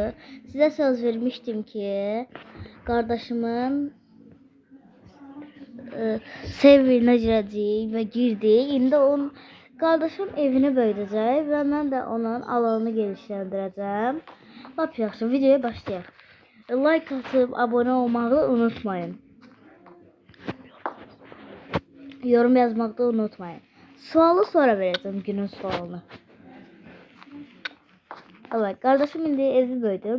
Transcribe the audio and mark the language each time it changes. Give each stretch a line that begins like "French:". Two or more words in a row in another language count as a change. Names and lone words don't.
Azerbaijani: Sizə söz vermişdim ki, qardaşımın serverinə girəcəyik və girdik. İndi onun qardaşım evini böyüdəcək və mən də onun alanını genişləndirəcəm. Lap yaxşı, videoya başlayaq. Like atıb abone olmağı unutmayın.
Turkish: Yorum yazmakta unutmayın. Sualı sonra vereceğim, günün sualını. Evet, kardeşim
Azerbaijani: indi evi böyüdür.